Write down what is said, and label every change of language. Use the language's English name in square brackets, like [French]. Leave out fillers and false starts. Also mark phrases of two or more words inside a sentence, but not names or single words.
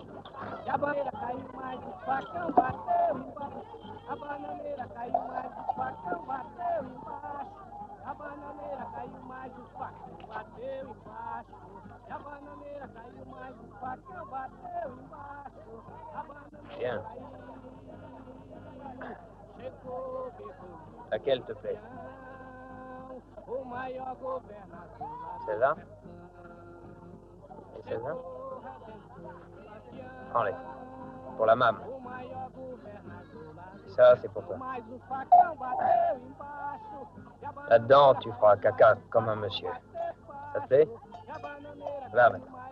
[Portuguese] A bananeira caiu, mas o facão bateu embaixo. A bananeira caiu, mas o facão bateu embaixo. A bananeira caiu, mas o facão bateu embaixo. A bananeira caiu, mas o facão bateu embaixo. A bananeira [French] Tiens. [Portuguese] chegou, [French] Laquelle te plaît? [Portuguese] o maior governador. [French] Celle-là? Et celle-là? Prends-les. Pour la mame. Ça, c'est pour toi. Là-dedans, tu feras caca comme un monsieur. Ça te plaît? Va maintenant.